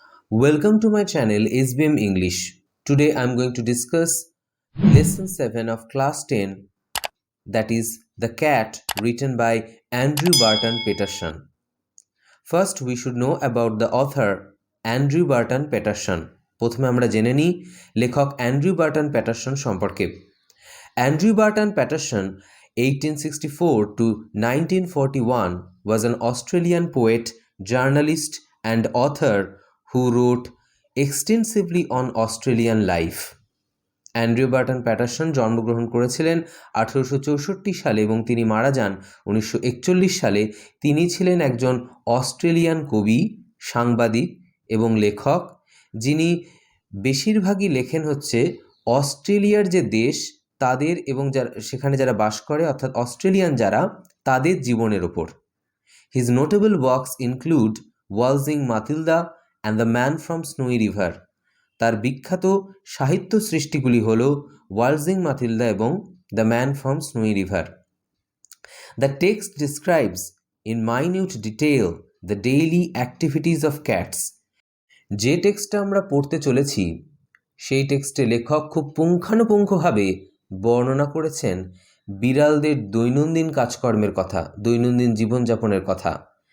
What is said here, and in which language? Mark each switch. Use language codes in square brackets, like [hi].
[en] Welcome to my channel SBM English. Today I am going to discuss lesson 7 of class 10, that is The Cat, written by Andrew Barton Peterson. First we should know about the author Andrew Barton Peterson. [bn] প্রথমে আমরা জেনে নিই লেখক Andrew Barton Paterson সম্পর্কে। [en] Andrew Barton Paterson 1864 to 1941 was an Australian poet, journalist and author who wrote extensively on Australian life. [bn] Andrew Barton Paterson জন্মগ্রহণ করেছিলেন 1864 সালে এবং তিনি মারা যান 1941 সালে। তিনি ছিলেন একজন অস্ট্রেলিয়ান কবি, সাংবাদিক এবং লেখক, যিনি বেশিরভাগই লেখেন হচ্ছে অস্ট্রেলিয়ার যে দেশ তাদের এবং সেখানে যারা বাস করে অর্থাৎ অস্ট্রেলিয়ান যারা তাদের জীবনের ওপর। [en] His notable works include Waltzing Matilda and The Man from Snowy River. [bn] তার বিখ্যাত সাহিত্য সৃষ্টিগুলি হল ওয়ালজিং মাতিলদা এবং the man from স্নোই river. [en] The text describes in minute detail the daily activities of cats. [bn] যে টেক্সটটা আমরা পড়তে চলেছি সেই টেক্সটে লেখক খুব পুঙ্খানুপুঙ্খভাবে বর্ণনা করেছেন বিড়ালদের দৈনন্দিন কাজকর্মের কথা, দৈনন্দিন জীবনযাপনের কথা।